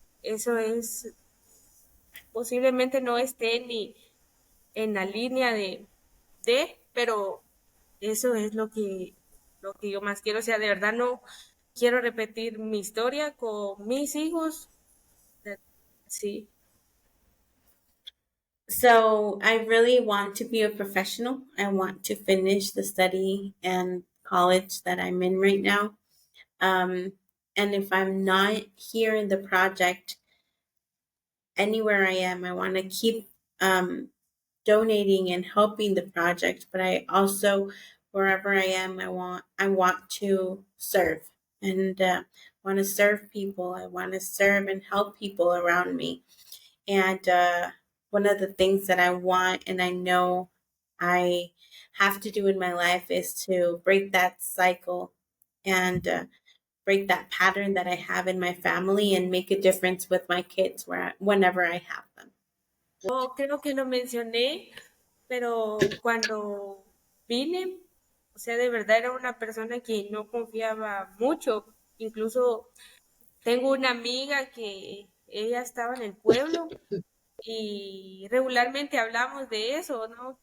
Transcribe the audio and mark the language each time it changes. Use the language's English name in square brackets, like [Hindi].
[Spanish] Eso es, posiblemente no esté ni en la línea pero eso es lo que yo más quiero. O sea, de verdad no quiero repetir mi historia con mis hijos. Sí. [English] So I really want to be a professional. I want to finish the study and college that I'm in right now. And if I'm not here in the project, anywhere I am, I want to keep donating and helping the project. But I also, wherever I am, I want to serve and want to serve people. I want to serve and help people around me. And one of the things that I want and I know I have to do in my life is to break that cycle and break that pattern that I have in my family and make a difference with my kids whenever I have them. [Spanish] Yo creo que lo mencioné, pero cuando vine, o sea, de verdad era una persona que no confiaba mucho. Incluso tengo una amiga que ella estaba en el pueblo y regularmente hablamos de eso, ¿no?